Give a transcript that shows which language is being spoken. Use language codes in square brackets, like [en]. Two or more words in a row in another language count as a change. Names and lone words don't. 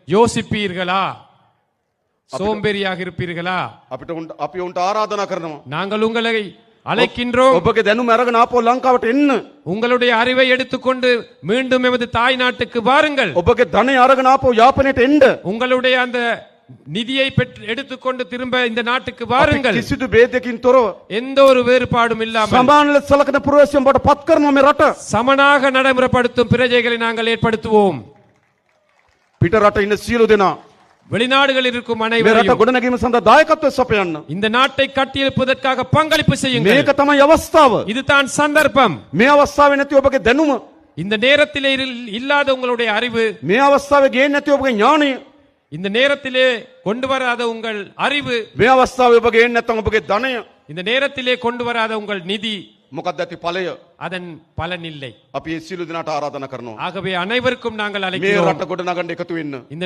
[ta] யோசிப்பீர்களா? சோம்பேறியாக இருப்பீர்களா? [si] අපි උන්ට ආරාධනා කරනවා. [ta] நாங்கள் உங்களை அழைக்கின்றோம். [si] ඔබගේ දැනුම අරගෙන ආපහු ලංකාවට එන්න. [ta] உங்களுடைய அறிவை எடுத்துக்கொண்டு மீண்டும் எமது தாய் நாட்டுக்கு வாருங்கள். [si] ඔබගේ ධනය අරගෙන ආපහු යාපනයට එන්න. [ta] உங்களுடைய அந்த நிதியை எடுத்துக்கொண்டு திரும்ப இந்த நாட்டுக்கு வாருங்கள். [si] කිසිදු ભેදයකින් තොරව [ta] எந்த ஒரு வேறுபாடும் இல்லாமல் [si] සමාන ලෙස සලකන පුරවැසියන් බවට පත් කරනවා මේ රට. [ta] சமனாக நடைமுறைப்படுத்தும் பிரஜைகளை நாங்கள் ஏற்படுத்துவோம். [si] පිට රට ඉන්න සියලු දෙනා [ta] வெளிநாடுகளில் இருக்கும் [si] මේ රට [ta] அனைவரையும் [si] ගොඩනැගීම සඳහා දායකත්වය සපයන්න. [ta] இந்த நாட்டை கட்டியெழுப்பதற்காக பங்களிப்பு செய்யுங்கள். [si] මේක තමයි අවස්ථාව. [ta] இதுதான் சந்தர்ப்பம். [si] මේ අවස්ථාවේ නැති ඔබගේ දැනුම, [ta] இந்த நேரத்திலே இல்லாத உங்களுடைய அறிவு, [si] මේ අවස්ථාවේ ගේන්නේ නැති ඔබගේ ඥාණය, [ta] இந்த நேரத்திலே கொண்டு வராத உங்கள் அறிவு, [si] මේ අවස්ථාවේ ඔබ ගේන්නේ නැත්නම් ඔබගේ ධනය, [ta] இந்த நேரத்திலே கொண்டு வராத உங்கள் நிதி, [si] මොකක්ද ඇති ඵලය? [ta] அதன் பலன் இல்லை. [si] අපි ඒ සියලු දෙනාට ආරාධනා කරනවා. [ta] ஆகவே அனைவருக்கும் நாங்கள் [si] මේ [ta] அழைக்கிறோம். [si] රට ගොඩනගන්න එකතු වෙන්න. [ta] இந்த